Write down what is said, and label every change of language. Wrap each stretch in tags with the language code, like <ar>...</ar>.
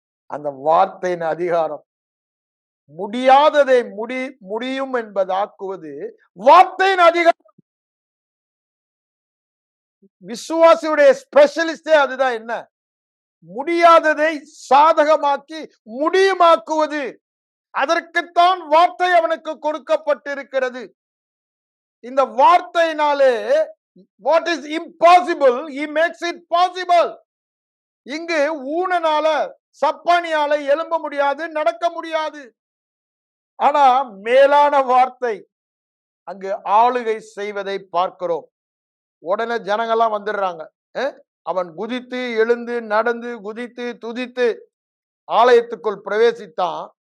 <ta>அந்த வார்த்தையின் அதிகாரம். முடியாததை முடியும் என்பதாக்குவது வார்த்தையின் அதிகாரம். விசுவாசியுடைய ஸ்பெஷலிஸ்டே அதுதான். என்ன? முடியாததை சாதகமாக்கி முடியுமாக்குவது. அதற்குத்தான் வார்த்தை அவனுக்கு கொடுக்கப்பட்டிருக்கிறது. இந்த வார்த்தையினாலே</ta> <en>what is impossible he makes it possible.</en> <ta>இங்கு ஊனனால சப்பானியால எழும்ப முடியாது, நடக்க முடியாது. ஆனா மேலான வார்த்தை அங்கு ஆளுகை செய்வதை பார்க்கிறோம். உடனே ஜனங்கள்லாம் வந்துடுறாங்க. அவன் குதித்து எழுந்து நடந்து குதித்து துதித்து ஆலயத்துக்குள் பிரவேசித்தான்.</ta>